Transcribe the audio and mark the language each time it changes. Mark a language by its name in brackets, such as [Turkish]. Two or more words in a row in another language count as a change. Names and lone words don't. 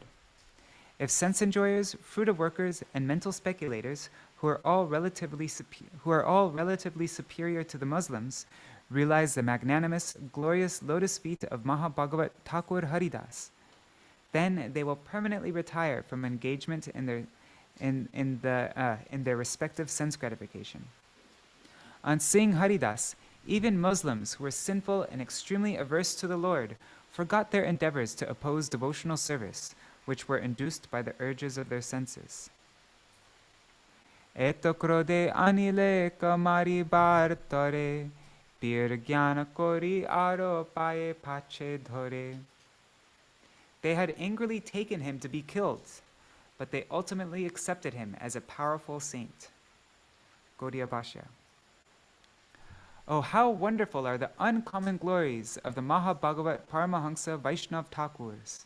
[English] If sense enjoyers, fruit of workers, and mental speculators, who are all relatively superior to the Muslims, realize the magnanimous, glorious lotus feet of Mahabhagavat Thakur Haridas, then they will permanently retire from engagement in their respective sense gratification. On seeing Haridas, even Muslims who were sinful and extremely averse to the Lord forgot their endeavors to oppose devotional service, which were induced by the urges of their senses. [Bangla] এত ক্রোধে আনিলে কামারি বার তোরে, পীর জ্ঞান করি আরো পায়ে পাছে ধরে. [English] They had angrily taken him to be killed, but they ultimately accepted him as a powerful saint. Gaudiya Bhashya. Oh, how wonderful are the uncommon glories of the Mahabhagavat Paramahansa Vaishnav Thakurs!